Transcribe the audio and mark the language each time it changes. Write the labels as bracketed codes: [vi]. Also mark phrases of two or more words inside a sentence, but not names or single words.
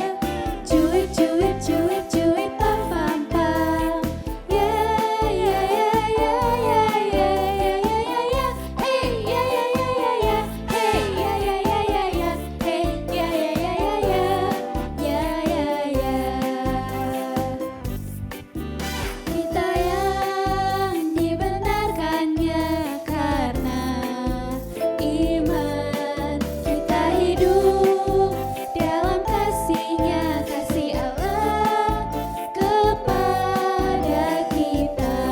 [id] Cuip cuip cuip cuip pam pam pam, yeah yeah yeah yeah yeah yeah. Hey yeah yeah yeah yeah, hey yeah yeah yeah yeah, hey yeah yeah yeah yeah, yeah. Kita yang dibenarkannya karena iman, kita hidup dalam kasih-Nya, kasih Allah kepada kita.